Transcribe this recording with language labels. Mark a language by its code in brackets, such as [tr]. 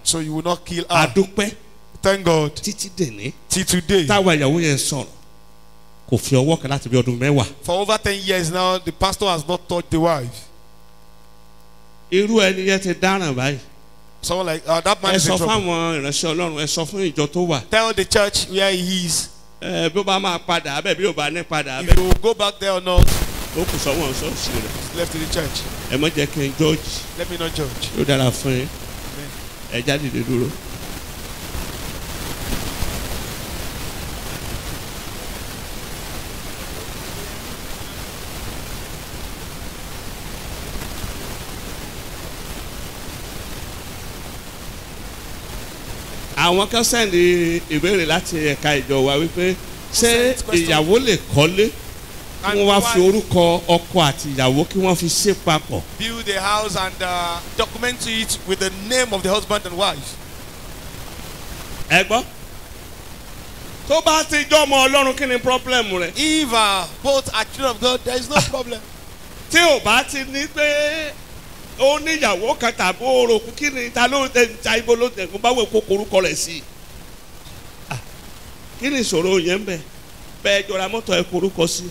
[en] So you will not kill her. [yo] Adúpẹ́. [en] Thank God. [yo] Títí dèní. [en] Till today. [yo] Táwa ìyàwó yẹn sọ̀rọ̀. Kò fi ọwọ́ kan láti bí ọdún mẹ́wàá. [en] For over 10 years now, the pastor has not touched the wife. [yo] Irú ẹni yẹn ti dáràn báyìí. [en] Someone like that man is in trouble. [yo] Ẹ sọ fáwọn ìránṣẹ́ Ọlọ́run, ẹ sọ fún ìjọ tó wà. [en] Tell the church where he is. [yo] Bí ó bá máa padà abẹ́ bí ó bá ní padà abẹ́. [en] If you will go back there or not. [yo] Ó kù sọ́wọ́n ṣọ́ọ̀ṣì rẹ̀. [en] It's left to the church. [yo] Ẹ mọ̀ jẹ́ kí n judge. [en] Let me not judge. [yo] Yóò dára fún yín. Ẹ jáde lè dúró. Àwọn kan sẹ́ndì ìbéèrè láti ẹ̀ka ìjọ wa wípé ṣé ìyàwó lè kọ́lé kí wọ́n wá fi orúkọ ọkọ àti ìyàwó kí wọ́n fi ṣe papọ̀. [en] Build a house and document it with the name of the husband and wife. [yo] Ẹ gbọ́. Tó bá ti jọ́ ọmọ Ọlọ́run kí ni problem rẹ̀? [en] If both are children of God, there is no problem. [yo] Tí ò bá ti ní pé ó ní ìyàwó kan tàbí orokun kí ni ta ló ta ibo ló tẹ̀ kó bá wẹ̀ kó korúkọ rẹ̀ sí i kí ni ìṣòro yẹn bẹ̀ bẹ́ẹ̀ jọra mọ́tò ẹ̀ korúkọ sí